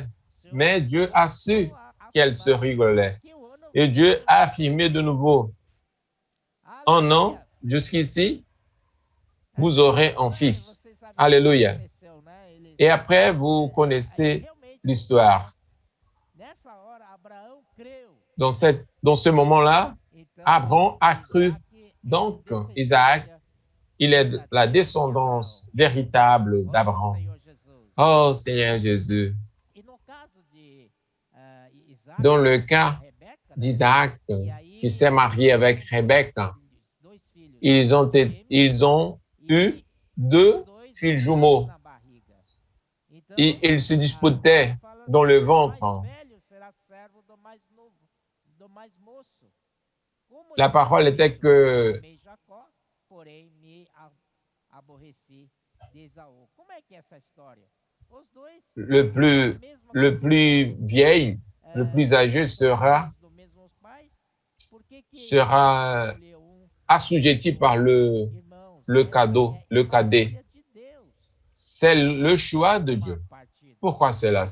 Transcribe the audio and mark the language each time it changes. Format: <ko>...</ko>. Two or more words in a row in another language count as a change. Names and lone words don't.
<fr>Mais Dieu a su qu'elle se rigolait. Et Dieu a affirmé de nouveau, un an, jusqu'ici, vous aurez un fils. Alléluia. Et après, vous connaissez l'histoire.</fr> <pt>Nessa hora, Abraão creu.</pt> <fr>Dans ce moment-là,</fr> <pt>Então,</pt> <fr>Abraham a cru.</fr> <pt>Isaac é</pt> <fr>Donc,</fr> <pt>descendência</pt> <fr>Isaac, il est la descendance véritable Oh, d'Abraham.</fr> <pt>Senhor Jesus.</pt> <fr>Oh Seigneur Jésus.</fr> <pt>E no caso de Isaac,</pt> <fr>Dans le cas</fr> <pt>Rebeca, né?</pt> <fr>d'Isaac,</fr> <pt>E aí,</pt> <fr>qui s'est marié avec Rebecca,</fr> <pt>dois filhos,</pt> <fr>ils ont eu deux</fr> <pt>dois</pt> <fr>filles jumeaux</fr> <pt>na barriga. Então,</pt> <fr>et ils se</fr> <pt>a</pt> <fr>disputaient</fr> <pt>Bíblia fala</pt> <fr>dans le</fr> <pt>assim,</pt> <fr>ventre.</fr> <pt>o mais velho será servo do mais novo, do mais moço. Como</pt> <fr>La parole était que</fr> <pt>amei Jacó, porém me aborreci de Esaú. Como é que é essa história? Os dois</pt> <fr>le plus vieil, le plus âgé sera assujetti par le cadet. C'est le choix de Dieu. Pourquoi c'est là?</fr>